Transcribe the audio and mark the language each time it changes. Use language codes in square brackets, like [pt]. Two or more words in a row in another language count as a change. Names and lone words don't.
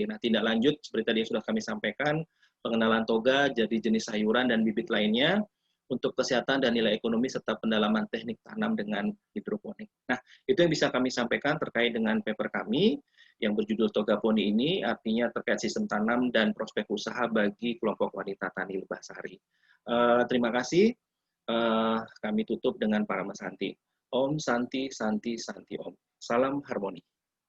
[id] Nah, tindak lanjut seperti tadi yang sudah kami sampaikan, pengenalan toga, jadi jenis sayuran dan bibit lainnya, untuk kesehatan dan nilai ekonomi serta pendalaman teknik tanam dengan hidroponik. Nah, itu yang bisa kami sampaikan terkait dengan paper kami yang berjudul Toga Poni ini, artinya terkait sistem tanam dan prospek usaha bagi kelompok wanita tani Lebah Sari. Terima kasih. Kami tutup dengan para Santi. [sa] Om Santi, Santi, Santi Om. [id] Salam harmoni.